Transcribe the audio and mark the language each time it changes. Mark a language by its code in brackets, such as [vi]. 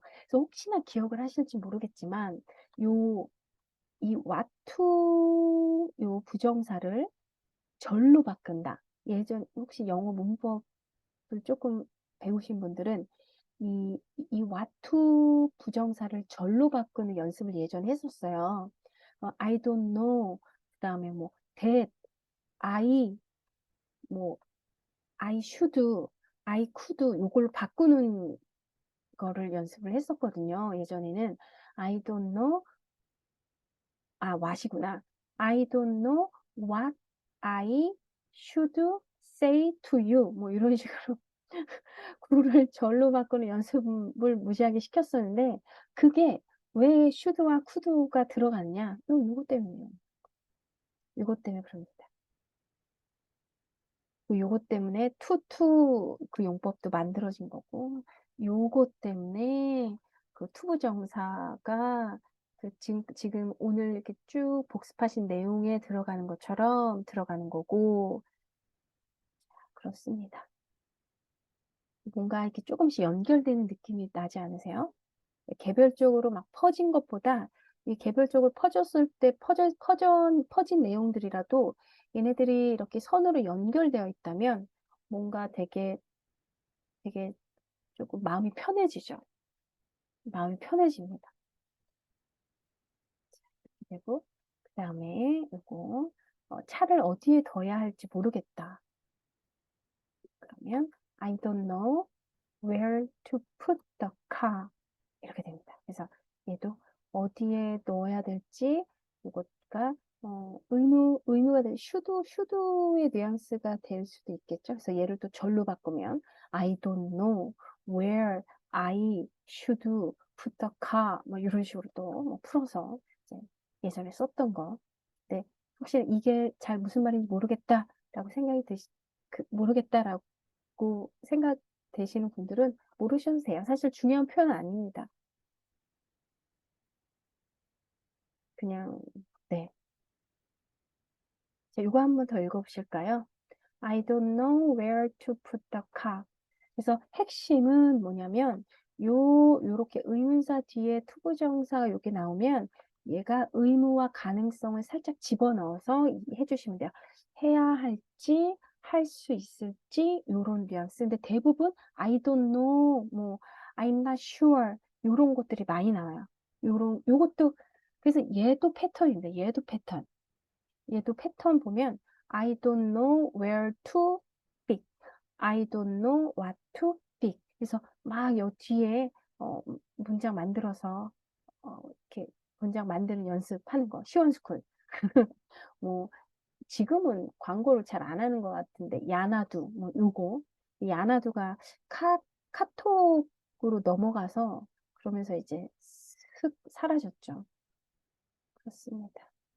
[ko] 그래서 혹시나 기억을 하실지 모르겠지만 이 what to 요 부정사를 절로 바꾼다. 예전 혹시 영어 문법을 조금 배우신 분들은 이 what to 부정사를 절로 바꾸는 연습을 예전에 했었어요. [en] I don't know [ko] 그다음에 뭐 that I 뭐 [en] I should I could [ko] 요걸 바꾸는 거를 연습을 했었거든요. 예전에는 [en] I don't know what이구나. I don't know what I should say to you. [ko] 뭐 이런 식으로 구를 절로 바꾸는 연습을 무지하게 시켰었는데 그게 왜 should와 could가 들어갔냐? 요거 때문이에요. 요거 때문에 그럽니다. 요거 때문에 투투 그 용법도 만들어진 거고 요거 때문에 그 투부정사가 그 지금 오늘 이렇게 쭉 복습하신 내용에 들어가는 것처럼 들어가는 거고 그렇습니다. 뭔가 이렇게 조금씩 연결되는 느낌이 나지 않으세요? 개별적으로 막 퍼진 것보다 이 개별적으로 퍼졌을 때 퍼진 내용들이라도 얘네들이 이렇게 선으로 연결되어 있다면 뭔가 되게 조금 마음이 편해지죠. 마음이 편해집니다. 그리고 그 다음에 이거 차를 어디에 둬야 할지 모르겠다. [en] 그러면 I don't know where to put the car. [ko] 이렇게 됩니다. 그래서 얘도 어디에 넣어야 될지 이것가 의무가 될 should의 뉘앙스가 될 수도 있겠죠. 그래서 얘를 또 절로 바꾸면 [en] I don't know where I should put the car [ko] 뭐 이런 식으로 또뭐 풀어서 이제 예전에 썼던 거. 근데 혹시 이게 잘 무슨 말인지 모르겠다라고 생각이 모르겠다라고 생각되시는 분들은 모르셔도 돼요. 사실 중요한 표현은 아닙니다. 그냥, 네. 자, 이거 한번 더 읽어보실까요? [en] I don't know where to put the car. [ko] 그래서 핵심은 뭐냐면, 요렇게 의문사 뒤에 투부정사가 이렇게 나오면, 얘가 의무와 가능성을 살짝 집어넣어서 해주시면 돼요. 해야 할지, 할 수 있을지, 요런 뉘앙스. 근데 대부분, [en] I don't know, [ko] 뭐, [en] I'm not sure, [ko] 요런 것들이 많이 나와요. 요것도, 그래서 얘도 패턴인데, 얘도 패턴. [en] 얘도 패턴 보면 I don't know where to pick. I don't know what to pick. [ko] 그래서 막 요 뒤에 문장 만들어서 이렇게 문장 만드는 연습하는 거. 시원스쿨. 뭐 지금은 광고를 잘 안 하는 것 같은데 야나두 뭐 요거 이 야나두가 카톡으로 넘어가서 그러면서 이제 슥 사라졌죠. 그렇습니다.